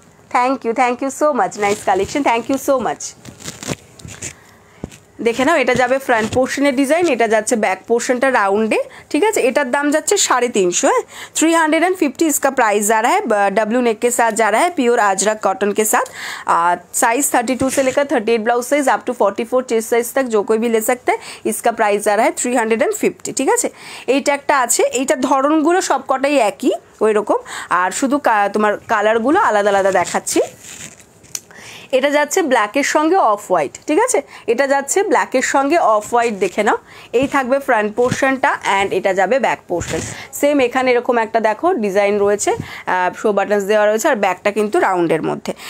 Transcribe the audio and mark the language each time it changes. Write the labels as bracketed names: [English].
[English] Thank you so much, nice collection, thank you so much. [Bangla] দেখে নাও, এটা যাবে front পোর্শনের design, এটা যাচ্ছে ব্যাক পোর্শনটা রাউন্ডে। ঠিক আছে, এটার দাম যাচ্ছে 350। [Hindi] है 350 इसका प्राइस जा रहा है। डब्ल्यू नेक के साथ जा रहा है, प्योर अजरक कॉटन के साथ। साइज 32 से लेकर 38 blouse size up to 44 chest size तक जो कोई भी ले सकते हैं। इसका प्राइस जा रहा है 350। [Bangla] ঠিক আছে, এইটা একটা আছে, এইটার ধরনগুলো সবকটাই একই ওই রকম, আর শুধু তোমার কালারগুলো আলাদা আলাদা দেখাচ্ছি। এটা যাচ্ছে ব্ল্যাকের সঙ্গে অফ হোয়াইট। ঠিক আছে, এটা যাচ্ছে ব্ল্যাকের সঙ্গে অফ হোয়াইট, দেখে নাও। এই থাকবে ফ্রন্ট পোর্শনটা অ্যান্ড এটা যাবে ব্যাক পোর্শন। সেম এখানে এরকম একটা দেখো ডিজাইন রয়েছে, শো বাটনস দেওয়া রয়েছে, আর ব্যাকটা কিন্তু রাউন্ডের মধ্যে।